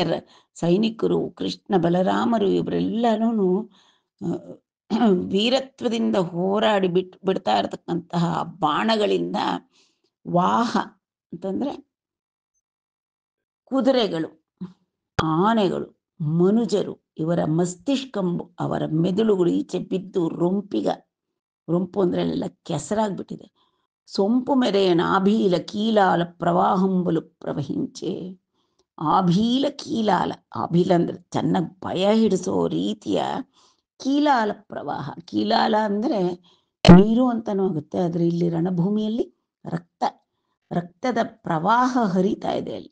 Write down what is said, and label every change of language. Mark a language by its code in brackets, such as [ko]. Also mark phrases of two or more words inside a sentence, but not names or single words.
[kn] ಸೈನಿಕರು, ಕೃಷ್ಣ ಬಲರಾಮರು ಇವರೆಲ್ಲನೂ ವೀರತ್ವದಿಂದ ಹೋರಾಡಿ ಬಿಡ್ತಾ ಇರತಕ್ಕಂತಹ ಬಾಣಗಳಿಂದ ವಾಹ ಅಂತಂದ್ರೆ ಕುದುರೆಗಳು, ಆನೆಗಳು, ಮನುಜರು ಇವರ ಮಸ್ತಿಷ್ಕಂಬು ಅವರ ಮೆದುಳುಗಳು ಈಚೆ ಬಿದ್ದು ರೊಂಪು ಅಂದ್ರೆ ಎಲ್ಲ ಕೆಸರಾಗ್ಬಿಟ್ಟಿದೆ. [te] సొంపు మెరేన ఆభీల కీలాల ప్రవాహంబులు ಪ್ರವಹಿಂಚೆ. [kn] ಆಭೀಲ ಕೀಲಾಲ, ಆಭೀಲ ಅಂದರೆ ಚೆನ್ನಾಗಿ ಭಯ ಹಿಡಿಸೋ ರೀತಿಯ ಕೀಲಾಲ ಪ್ರವಾಹ. ಕೀಲಾಲ ಅಂದರೆ ನೀರು ಅಂತನೂ ಆಗುತ್ತೆ, ಆದರೆ ಇಲ್ಲಿ ರಣಭೂಮಿಯಲ್ಲಿ ರಕ್ತದ ಪ್ರವಾಹ ಹರಿತಾ ಇದೆ ಅಲ್ಲಿ.